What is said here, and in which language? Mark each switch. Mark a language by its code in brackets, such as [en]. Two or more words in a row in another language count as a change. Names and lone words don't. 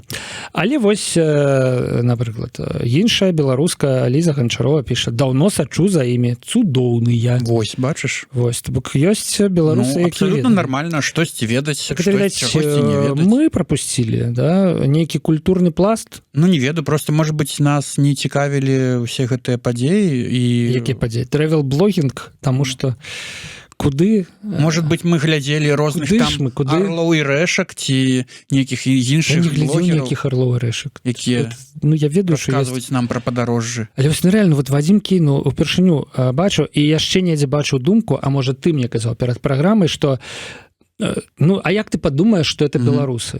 [be] Але вось, напрыклад, іншая беларуска Ліза Ганчарова піша, даўно сачу за імі, цудоўныя. Вось, бачыш? Вось, то бок ёсць беларусы, Ну, якія абсолютно ведаюць. нормально штосьці ведаць, [ru] Так это, [be] штось, відаць, чагосьці не ведаць. [ru] мы пропустили, да, [be] нейкі культурны пласт, Ну, не ведаю, просто, [ru] может быть, [be] нас не цікавілі ўсе гэтыя падзеі і... які падзеі, трэвел-блогінг, таму што куды... [ru] Может быть, [be] мы глядзелі розных Куды там ж мы, куды? арлоў і рэшак ці нейкіх Я іншых не глядзеў блогераў, ніякіх арлоў і рэшак. якія Ну, я ведаю, што ёсць. расказваюць нам пра падарожжы. Але вось, ну, [ru] реально, вот [be] Вадим кінуў упершыню бачу, і яшчэ недзе бачыў думку, а можа ты мне казаў перад праграмай, што ну, а як ты падумаеш, што это беларусы?